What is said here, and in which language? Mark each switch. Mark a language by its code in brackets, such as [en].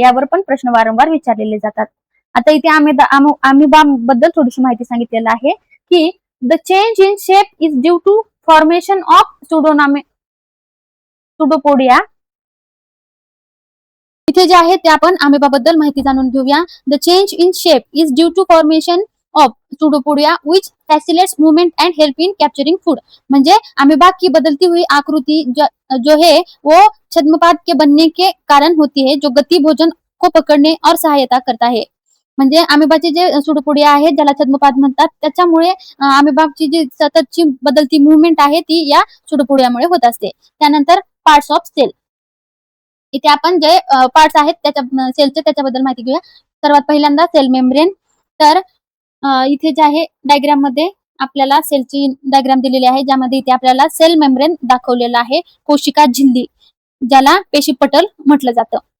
[mr] यावर पण प्रश्न वारंवार विचारलेले जातात. आता इथे अमिबा बद्दल थोडीशी माहिती सांगितलेलं आहे की [en] The change in shape is due to formation of pseudopodia. [mr] इथे जे आहे ते आपण अमिबा बद्दल माहिती जाणून घेऊया. [en] The change in shape is due to formation of pseudopodia which facilitates movement and help in capturing food. [hi] म्हणजे अमीबा की बदलती हुई आकृति जो है वो छद्मपाद के बनने के कारण होती है, जो गति भोजन को पकडणे और सहायता करता है. [mr] म्हणजे अमिबाची जे सुडोपोडिया आहे ज्याला छद्मपाद म्हणतात, त्याच्यामुळे अमिबाची जी सततची बदलती मुवमेंट आहे ती या सुडोपोडियामुळे होत असते. त्यानंतर पार्ट्स ऑफ सेल. इथे आपण जे पार्ट्स आहेत त्याच्या सेलचे त्याच्याबद्दल माहिती घेऊया. सर्वात पहिल्यांदा सेल मेम्ब्रेन. तर इथे जे आहे डायग्राम मध्ये आपल्याला सेलची डायग्राम दिलेली आहे, ज्यामध्ये इथे आपल्याला सेल मेम्ब्रेन दाखवलेला आहे, कोशिका झिल्ली ज्याला पेशी पटल म्हटलं जातं.